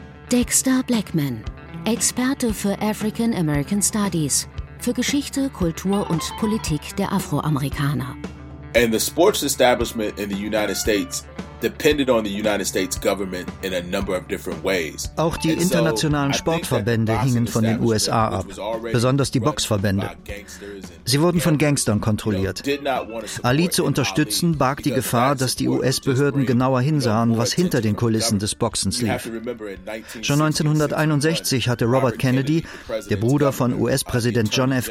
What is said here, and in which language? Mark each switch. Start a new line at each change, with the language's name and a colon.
German: Dexter Blackman, Experte für African American Studies, für Geschichte, Kultur und Politik der Afroamerikaner.
English: And the sports establishment in the United States depended on the United States government in a number of different ways.
German: Auch die internationalen Sportverbände hingen von den USA ab, besonders die Boxverbände. Sie wurden von Gangstern kontrolliert. Ali zu unterstützen, barg die Gefahr, dass die US-Behörden genauer hinsahen, was hinter den Kulissen des Boxens lief. Schon 1961 hatte Robert Kennedy, der Bruder von US-Präsident John F.